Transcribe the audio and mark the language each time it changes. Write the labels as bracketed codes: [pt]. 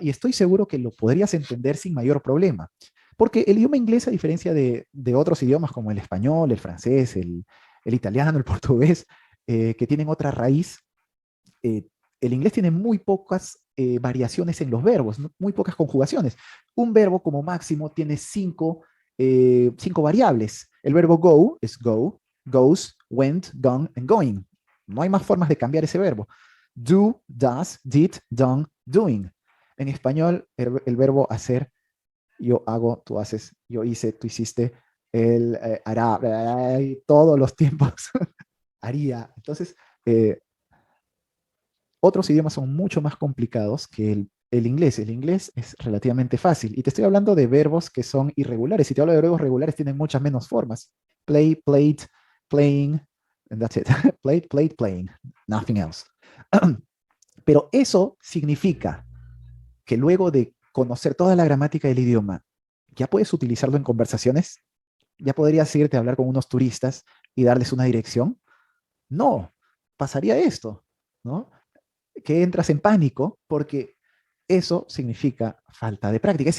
[es] Y estoy seguro que lo podrías entender sin mayor problema. Porque el idioma inglés, a diferencia de otros idiomas como el español, el francés, el italiano, el portugués, que tienen otra raíz, eh, el inglés tiene muy pocas variaciones en los verbos, ¿no? Muy pocas conjugaciones. Un verbo como máximo tiene cinco variables. El verbo go es go, goes, went, gone and going. No hay más formas de cambiar ese verbo. Do, does, did, done, doing. En español, el verbo hacer, yo hago, tú haces, yo hice, tú hiciste, él hará, todos los tiempos haría. Entonces, otros idiomas son mucho más complicados que el inglés. El inglés es relativamente fácil. Y te estoy hablando de verbos que son irregulares. Si te hablo de verbos regulares, tienen muchas menos formas. [en] Play, played, playing, and that's it. Played, played, playing. Nothing else. [es] Pero eso significa que luego de conocer toda la gramática del idioma, ya puedes utilizarlo en conversaciones. Ya podrías irte a hablar con unos turistas y darles una dirección. No, pasaría esto, ¿no? Que entras en pánico porque eso significa falta de práctica.